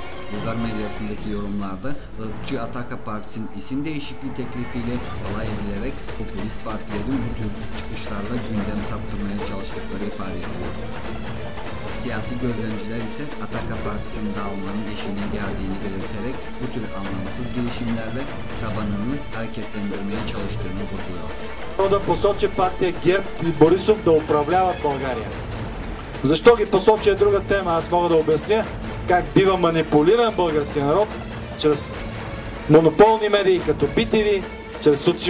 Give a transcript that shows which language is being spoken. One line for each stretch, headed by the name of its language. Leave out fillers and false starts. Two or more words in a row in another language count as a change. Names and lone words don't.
Turkish: Bulgar medyasındaki yorumlarda ırkçı Ataka Partisi'nin isim değişikliği teklifiyle alay edilerek popülist partilerin bu tür çıkışlarla gündem saptırmaya çalıştıkları ifade ediliyor. Siyasi gözlemciler ise Ataka Partisi'nin dağılmanın eşiğine geldiğini belirterek bu tür anlamsız girişimlerle tabanını hareketlendirmeye çalıştığını vurguluyor.
Bulgarian: Да посочи партия ГЕРБ и Борисов да управляват България. Защо ги посочи е друга тема. Аз мога да обясня как бива манипулиран български народ чрез монополни медии като BTV, чрез